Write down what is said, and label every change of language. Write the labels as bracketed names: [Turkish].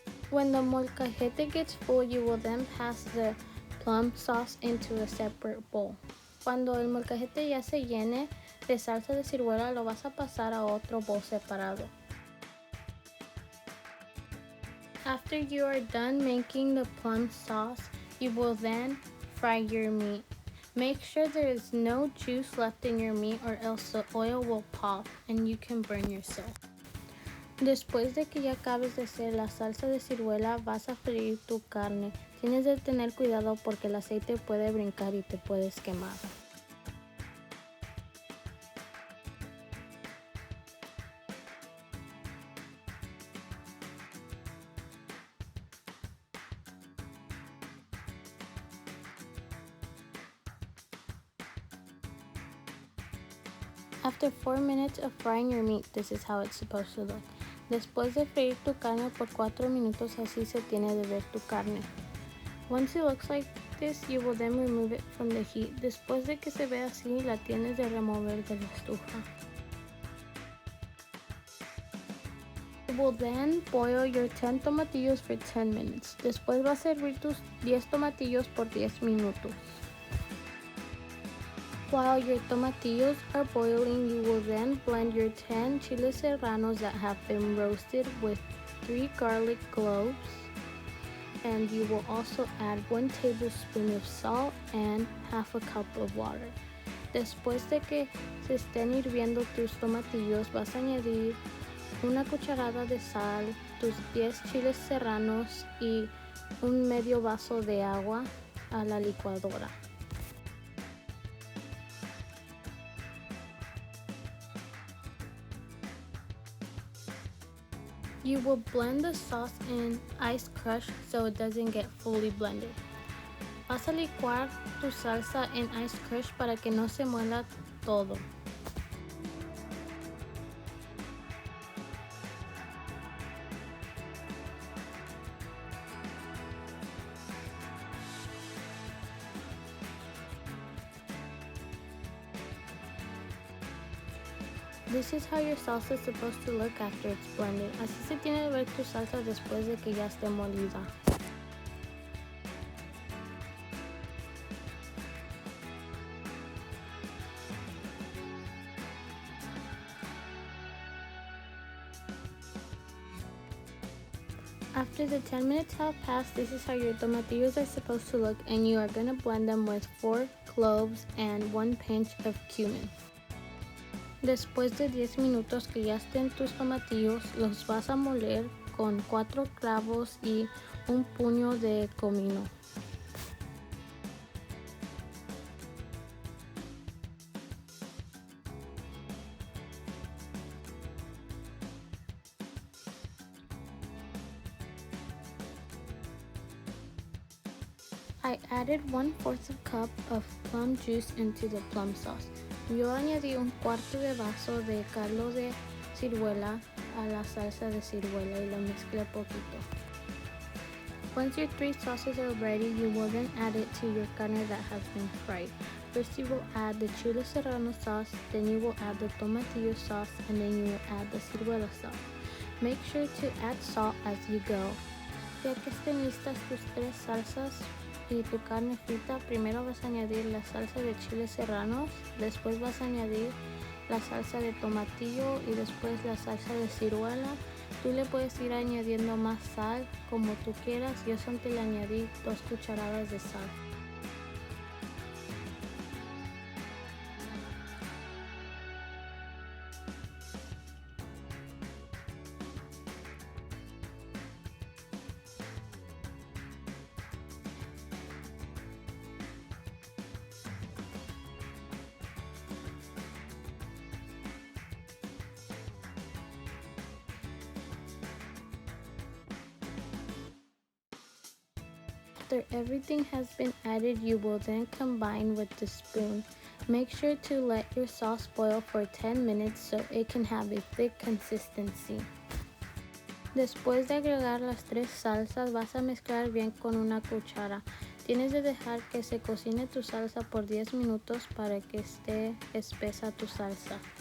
[English] When the molcajete gets full, you will then pass the plum sauce into a separate bowl. [Spanish] Cuando el molcajete ya se llene de salsa de ciruela, lo vas a pasar a otro bowl separado. [English] After you are done making the plum sauce, you will then fry your meat. Make sure there is no juice left in your meat or else the oil will pop and you can burn yourself. [Spanish] Después de que ya acabes de hacer la salsa de ciruela, vas a freír tu carne. Tienes de tener cuidado porque el aceite puede brincar y te puedes quemar. [English] After 4 minutes of frying your meat, this is how it's supposed to look. [Spanish] Después de freír tu carne por 4 minutos, así se tiene de ver tu carne. [English] Once it looks like this, you will then remove it from the heat. [Spanish] Después de que se vea así, la tienes de remover de la estufa. [English] You will then boil your 10 tomatillos for 10 minutes. [Spanish] Después vas a hervir tus 10 tomatillos por 10 minutos. [English] While your tomatillos are boiling, you will then blend your 10 chiles serranos that have been roasted with 3 garlic cloves, and you will also add 1 tablespoon of salt and half a cup of water. [Spanish] Después de que se estén hirviendo tus tomatillos, vas a añadir una cucharada de sal, tus 10 chiles serranos y un medio vaso de agua a la licuadora. [English] You will blend the sauce in ice crush so it doesn't get fully blended. [Spanish] Vas a licuar tu salsa en [English] ice crush [Spanish] para que no se muela todo. [English] This is how your salsa is supposed to look after it's blended. [Spanish] Así se tiene que ver tu salsa después de que ya esté molida. [English] After the 10 minutes have passed, this is how your tomatillos are supposed to look, and you are going to blend them with 4 cloves and 1 pinch of cumin. [Spanish] Después de 10 minutos que ya estén tus tomatillos, los vas a moler con 4 clavos y un puño de comino. [English] I added 1/4 cup of plum juice into the plum sauce. [Spanish] Yo añadí un cuarto de vaso de caldo de ciruela a la salsa de ciruela y lo mezclé poquito. [English] Once your 3 sauces are ready, you will then add it to your carne that has been fried. First you will add the Chile Serrano sauce, then you will add the tomatillo sauce, and then you will add the ciruela sauce. Make sure to add salt as you go. [Spanish] Ya que estén listas tus 3 salsas y tu carne frita, primero vas a añadir la salsa de chiles serranos, después vas a añadir la salsa de tomatillo y después la salsa de ciruela. Tú le puedes ir añadiendo más sal como tú quieras. Yo solo le añadí 2 cucharadas de sal. [English] After everything has been added, you will then combine with the spoon. Make sure to let your sauce boil for 10 minutes so it can have a thick consistency. [Spanish] Después de agregar las 3 salsas, vas a mezclar bien con una cuchara. Tienes de dejar que se cocine tu salsa por 10 minutos para que esté espesa tu salsa.